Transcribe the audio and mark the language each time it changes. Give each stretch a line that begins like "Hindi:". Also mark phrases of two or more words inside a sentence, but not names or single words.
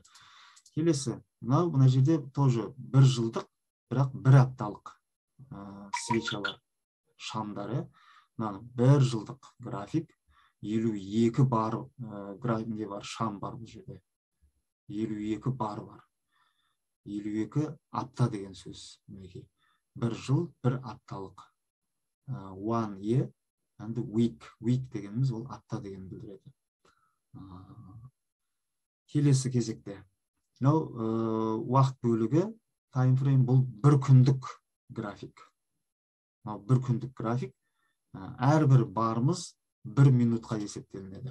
Kazakh: Келесі, мына жерде тоже 1 жылдық, бірақ 1 апталық свечалар, шамдар. Мына 1 жылдық график, 52 бар графикте бар, шам бар бұл жерде. 52 бар. 52 апта деген сөз. Мінекей. 1 жыл, 1 апталық.
English: One year and week.
Kazakh: Week дегеніміз ол апта деген білдіреді. Келесі кезекте. Уақыт бөлігі, таймфрейм, бұл 1 күндік график. 1 күндік график. Әрбір барымыз 1 минутқа есептелінеді.